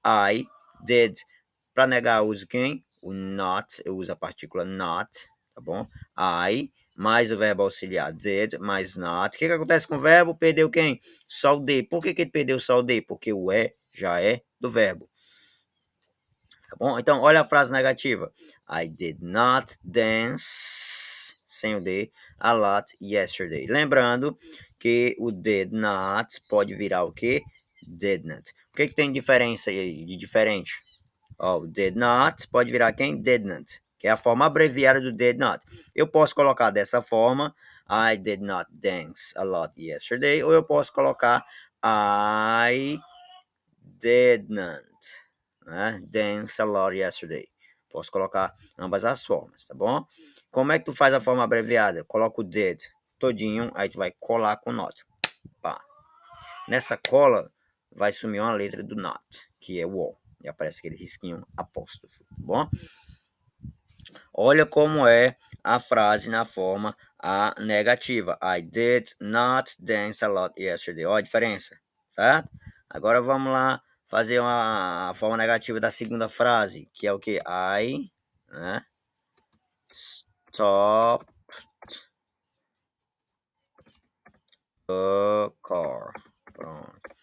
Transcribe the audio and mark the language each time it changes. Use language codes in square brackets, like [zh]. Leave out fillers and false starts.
[en] I did. [pt] Para negar, eu uso quem? O not. Eu uso a partícula not, tá bom? I mais o verbo auxiliar did mais not. O que acontece com o verbo? Perdeu quem? Só o D. Por que ele perdeu só o D? Porque o já é do verbo. Tá bom? Então, olha a frase negativa. [en] I did not dance, [pt] sem o D, [en] a lot yesterday. [pt] Lembrando que o did not pode virar o quê? Didn't. O que tem diferença aí, de diferente? Ó, o did not pode virar quem? Didn't, que é a forma abreviada do did not. Eu posso colocar dessa forma, [en] I did not dance a lot yesterday, [pt] ou eu posso colocar [en] I didn't, [pt] né? [en] Dance a lot yesterday. [pt] Posso colocar ambas as formas, tá bom? Como é que tu faz a forma abreviada? Coloca o did todinho, aí tu vai colar com not. Pá. Nessa cola vai sumir uma letra do not, que é o O. E aparece aquele risquinho apóstrofe, tá bom? Olha como é a frase na forma a negativa. [en] I did not dance a lot yesterday. [pt] Olha a diferença, certo? Agora vamos lá fazer a forma negativa da segunda frase, que é o que? [en] I, né? Stop the car. [pt] Pronto.